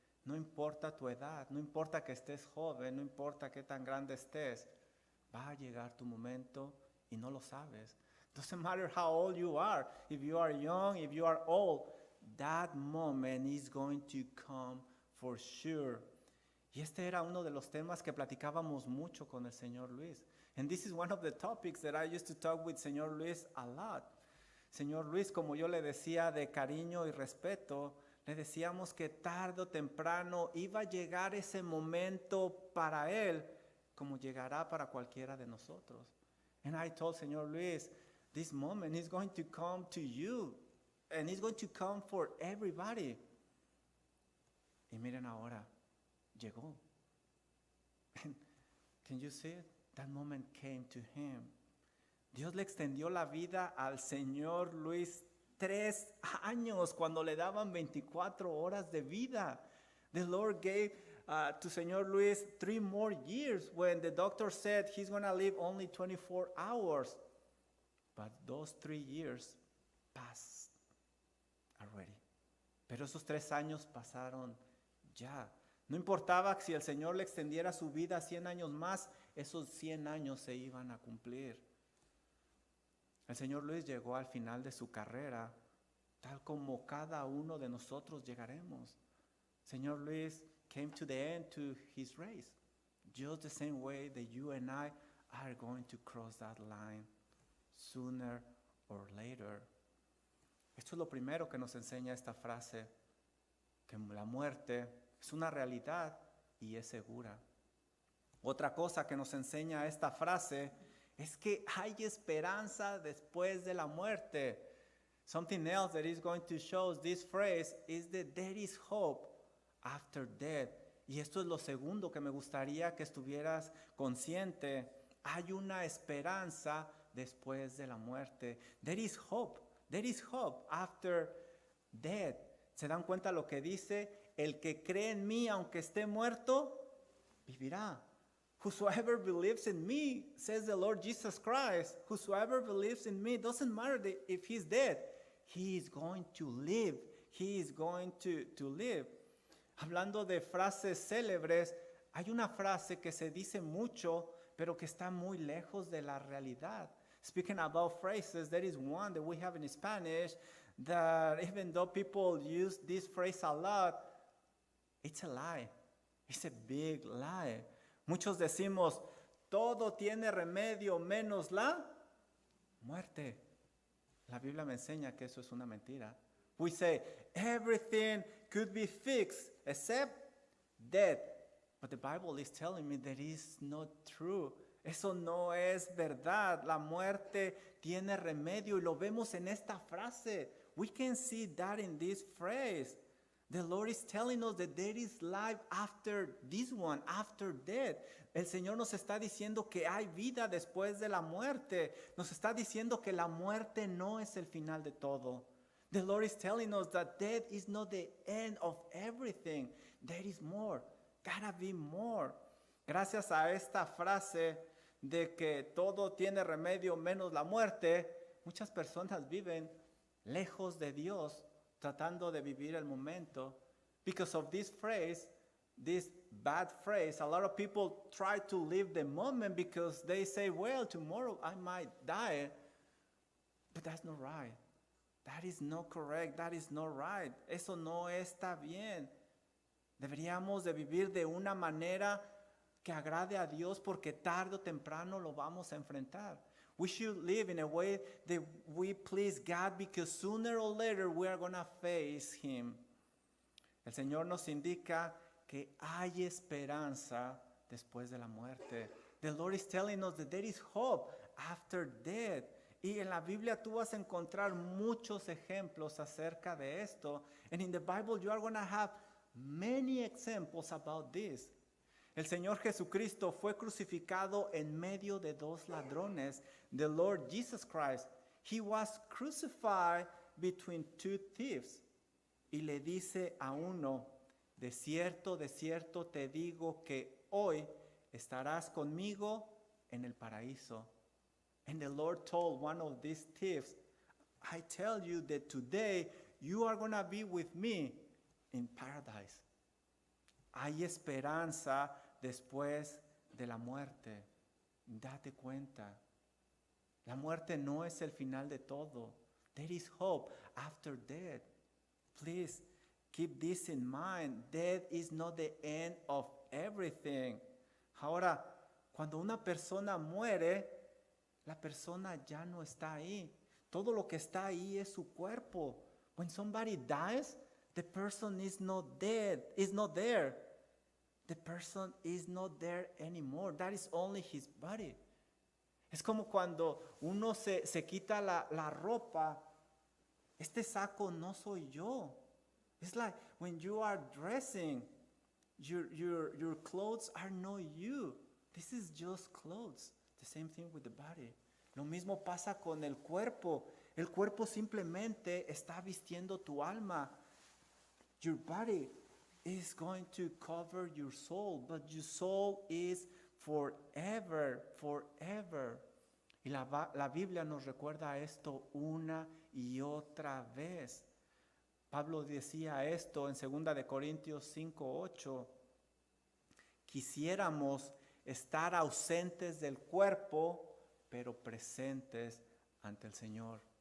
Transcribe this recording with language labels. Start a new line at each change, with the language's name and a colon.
Spanish: No importa tu edad, no importa que estés joven, no importa qué tan grande estés, va a llegar tu momento y no lo sabes.
English: Doesn't matter how old you are. If you are young, if you are old, that moment is going to come for sure.
Spanish: Y este era uno de los temas que platicábamos mucho con el Señor Luis.
English: And this is one of the topics that I used to talk with Señor Luis a lot.
Spanish: Señor Luis, como yo le decía de cariño y respeto, le decíamos que tarde o temprano iba a llegar ese momento para él, como llegará para cualquiera de nosotros.
English: And I told Señor Luis, this moment is going to come to you, and it's going to come for everybody.
Spanish: Y miren ahora, llegó.
English: And can you see it? That moment came to him.
Spanish: Dios le extendió la vida al Señor Luis 3 años cuando le daban 24 horas de vida.
English: The Lord gave to Señor Luis 3 more years when the doctor said he's going to live only 24 hours. But those 3 years passed already.
Spanish: Pero esos 3 años pasaron ya. No importaba si el Señor le extendiera su vida 100 años más, esos 100 años se iban a cumplir. El Señor Luis llegó al final de su carrera, tal como cada uno de nosotros llegaremos.
English: Señor Luis came to the end to his race, just the same way that you and I are going to cross that line sooner or later.
Spanish: Esto es lo primero que nos enseña esta frase, que la muerte es una realidad y es segura. Otra cosa que nos enseña esta frase es que hay esperanza después de la muerte.
English: Something else that is going to show us this phrase is that there is hope after death.
Spanish: Y esto es lo segundo que me gustaría que estuvieras consciente. Hay una esperanza después de la muerte.
English: There is hope. There is hope after death.
Spanish: ¿Se dan cuenta lo que dice? El que cree en mí, aunque esté muerto, vivirá.
English: Whosoever believes in me, says the Lord Jesus Christ, whosoever believes in me, doesn't matter if he's dead, he is going to live. He is going to live.
Spanish: Hablando de frases célebres, hay una frase que se dice mucho, pero que está muy lejos de la realidad.
English: Speaking about phrases, there is one that we have in Spanish that even though people use this phrase a lot, it's a lie. It's a big lie.
Spanish: Muchos decimos, todo tiene remedio menos la muerte. La Biblia me enseña que eso es una mentira.
English: We say, everything could be fixed except death. But the Bible is telling me that is not true.
Spanish: Eso no es verdad. La muerte tiene remedio y lo vemos en esta frase.
English: We can see that in this phrase. The Lord is telling us that there is life after this one, after death.
Spanish: El Señor nos está diciendo que hay vida después de la muerte. Nos está diciendo que la muerte no es el final de todo.
English: The Lord is telling us that death is not the end of everything. There is more. Gotta be more.
Spanish: Gracias a esta frase de que todo tiene remedio menos la muerte, muchas personas viven lejos de Dios, tratando de vivir el momento.
English: Because of this phrase, this bad phrase, a lot of people try to live the moment because they say, well, tomorrow I might die. But that's not right. That is not correct. That is not right.
Spanish: Eso no está bien. Deberíamos de vivir de una manera que agrade a Dios porque tarde o temprano lo vamos a enfrentar.
English: We should live in a way that we please God because sooner or later we are going to face Him.
Spanish: El Señor nos indica que hay esperanza después de la muerte.
English: The Lord is telling us that there is hope after death.
Spanish: Y en la Biblia tú vas a encontrar muchos ejemplos acerca de esto.
English: And in the Bible you are going to have many examples about this.
Spanish: El Señor Jesucristo fue crucificado en medio de dos ladrones.
English: The Lord Jesus Christ, He was crucified between two thieves.
Spanish: Y le dice a uno, de cierto te digo que hoy estarás conmigo en el paraíso.
English: And the Lord told one of these thieves, I tell you that today you are going to be with me in paradise.
Spanish: Hay esperanza después de la muerte. Date cuenta. La muerte no es el final de todo.
English: There is hope after death. Please keep this in mind. Death is not the end of everything.
Spanish: Ahora, cuando una persona muere, la persona ya no está ahí. Todo lo que está ahí es su cuerpo.
English: When somebody dies, the person is not dead, is not there. The person is not there anymore. That is only his body.
Spanish: Es como cuando uno se quita la ropa. Este saco no soy yo.
English: It's like when you are dressing, your clothes are not you. This is just clothes. The same thing with the body.
Spanish: Lo mismo pasa con el cuerpo. El cuerpo simplemente está vistiendo tu alma.
English: Your body is going to cover your soul, but your soul is forever, forever.
Spanish: Y la Biblia nos recuerda esto una y otra vez. Pablo decía esto en 2 de Corintios 5:8. Quisiéramos estar ausentes del cuerpo, pero presentes ante el Señor.